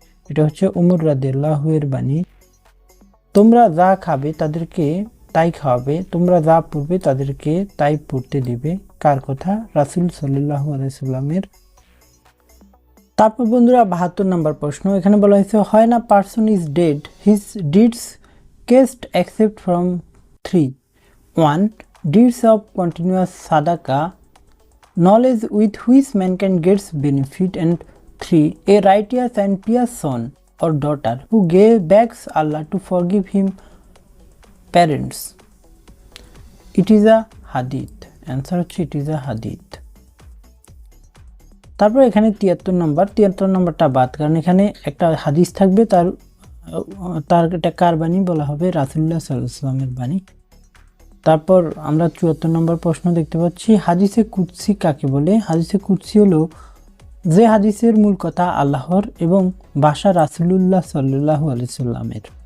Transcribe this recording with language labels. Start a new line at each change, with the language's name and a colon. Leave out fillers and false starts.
Bangla: এটা হচ্ছে উমর রাদিয়াল্লাহু এর বাণী। তোমরা যা খাবে তাদেরকে তাই খাওয়াবে, তোমরা যা পড়বে তাদেরকে তাই পড়তে দিবে, কার কথা? রাসূল সাল্লাল্লাহু আলাইহি সাল্লামের। তারপর বন্ধুরা 72 নম্বর প্রশ্ন, এখানে বলা হয়েছে
English: হয় না person is dead, his deeds কেস্ট except from 3. 1. Deeds of continuous sadaka, knowledge with which mankind gets benefit, and 3. A righteous and pious son or daughter who begs Allah to forgive him parents. It is a hadith. Answer
Bangla: হচ্ছে
English: it is a hadith.
Bangla: তারপর এখানে 73 নম্বরটা বাদ, কারণ এখানে একটা হাদিস থাকবে, তার এটা কার বাণী বলা হবে? রাসূলুল্লাহ সাল্লাল্লাহু আলাইহি ওয়াসাল্লামের বাণী। তারপর আমরা 74 নম্বর প্রশ্ন দেখতে পাচ্ছি হাদিসে কুদসি কাকে বলে? হাদিসে কুদসি হলো যে হাদিসের মূল কথা আল্লাহর এবং ভাষা রাসূলুল্লাহ সাল্লাল্লাহু আলাইহি সাল্লামের।